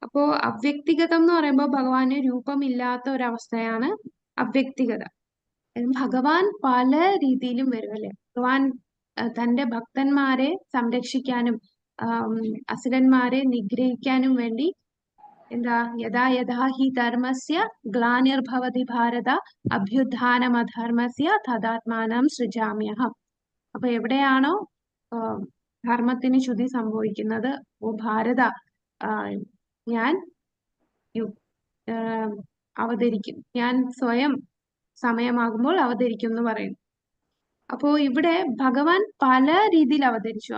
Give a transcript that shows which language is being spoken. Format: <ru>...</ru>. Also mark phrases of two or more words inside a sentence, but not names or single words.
<ml>അപ്പോ അവ്യക്തിഗതം എന്ന് പറയുമ്പോൾ ഭഗവാന് രൂപമില്ലാത്ത ഒരവസ്ഥയാണ് അവ്യക്തിഗത. ഭഗവാൻ പല രീതിയിലും വരും അല്ലെ. ഭഗവാൻ തന്റെ ഭക്തന്മാരെ സംരക്ഷിക്കാനും അസുരന്മാരെ നിഗ്രഹിക്കാനും വേണ്ടി എന്താ</ml> <sa>യഥാ യഥാ ഹി ധർമ്മസ്യ ഗ്ലാനിർഭവതി ഭാരത അഭ്യുത്ഥാനമധർമ്മസ്യ തദാത്മാനം സൃജാമ്യഹം.</sa> <ml>അപ്പൊ എവിടെയാണോ ധർമ്മത്തിന് ചുതി സംഭവിക്കുന്നത്, ഓ ഭാരത ഞാൻ അവതരിക്കും, ഞാൻ സ്വയം സമയമാകുമ്പോൾ അവതരിക്കും എന്ന് പറയുന്നു. അപ്പോ ഇവിടെ ഭഗവാൻ പല രീതിയിൽ അവതരിച്ചു.</ml>